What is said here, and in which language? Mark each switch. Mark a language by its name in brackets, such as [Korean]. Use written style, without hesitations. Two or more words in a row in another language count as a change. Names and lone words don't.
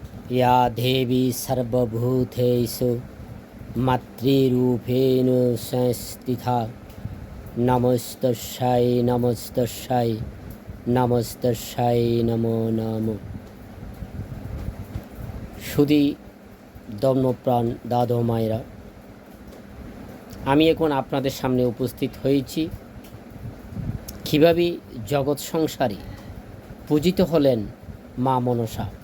[Sanskrit] या देवी सर्वभूतेषु मातृरूपेण संस्थिता नमस्तस्यै नमस्तस्यै नमस्तस्यै नमो नमः। [Bangla] সুধী ধর্মপ্রাণ দাদা মায়েরা, আমি এখন আপনাদের সামনে উপস্থিত হয়েছি কীভাবে জগৎ সংসারে পূজিত হলেন মা মনসা।